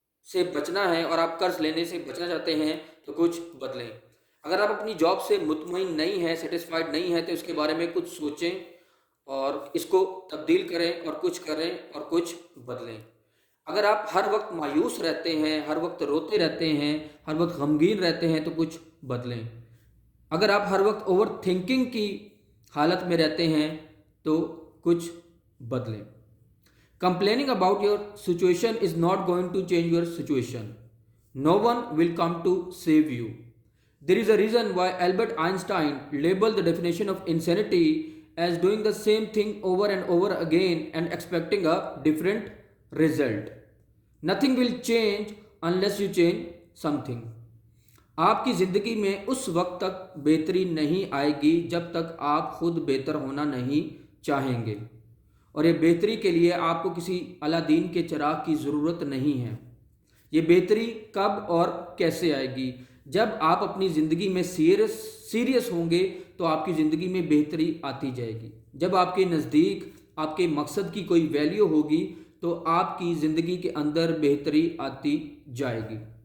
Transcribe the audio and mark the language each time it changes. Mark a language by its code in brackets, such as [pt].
[ur] سے بچنا ہے اور آپ قرض لینے سے بچنا چاہتے ہیں تو کچھ بدلیں۔ اگر آپ اپنی جاب سے مطمئن نہیں ہیں، سیٹسفائیڈ نہیں ہیں تو اس کے بارے میں کچھ سوچیں اور اس کو تبدیل کریں اور کچھ کریں اور کچھ بدلیں۔ اگر آپ ہر وقت مایوس رہتے ہیں، ہر وقت روتے رہتے ہیں، ہر وقت غمگین رہتے ہیں تو کچھ بدلیں۔ اگر آپ ہر وقت اوور تھنکنگ کی حالت میں رہتے ہیں تو کچھ بدلیں۔ [en] Complaining about your situation is not going to change your situation. No one will come to save you. There is a reason why Albert Einstein labeled the definition of insanity as doing the same thing over and over again and expecting a different result. Nothing will change unless you change something. [ur] آپ کی زندگی میں اس وقت تک بہتری نہیں آئے گی جب تک آپ خود بہتر ہونا نہیں چاہیں گے، اور یہ بہتری کے لیے آپ کو کسی الادین کے چراغ کی ضرورت نہیں ہے۔ یہ بہتری کب اور کیسے آئے گی؟ جب آپ اپنی زندگی میں سیریس ہوں گے تو آپ کی زندگی میں بہتری آتی جائے گی۔ جب آپ کے نزدیک آپ کے مقصد کی کوئی ویلیو ہوگی تو آپ کی زندگی کے اندر بہتری آتی جائے گی۔